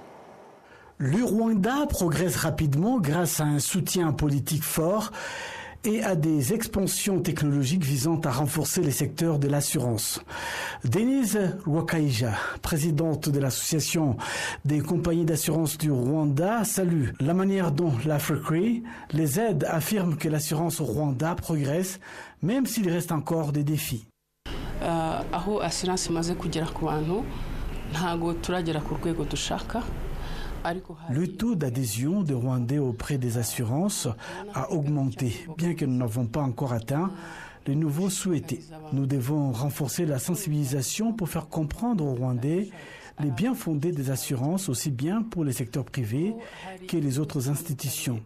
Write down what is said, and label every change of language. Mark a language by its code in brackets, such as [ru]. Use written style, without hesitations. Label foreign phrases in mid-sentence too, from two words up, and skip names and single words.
[fr] Le Rwanda progresse rapidement grâce à un soutien politique fort et à des expansions technologiques visant à renforcer les secteurs de l'assurance. Denise Rwakaija, présidente de l'association des compagnies d'assurance du Rwanda, salue la manière dont l'Africre les aide, affirme que l'assurance au Rwanda progresse, même s'il reste encore des défis. [rw] Aho assurance imaze kugera ku bantu ntago turagera ku rwego dushaka. [fr] Le taux d'adhésion des Rwandais auprès des assurances a augmenté, bien que nous n'avons pas encore atteint les niveaux souhaités. Nous devons renforcer la sensibilisation pour faire comprendre aux Rwandais les biens fondés des assurances, aussi bien pour les secteurs privés que les autres institutions.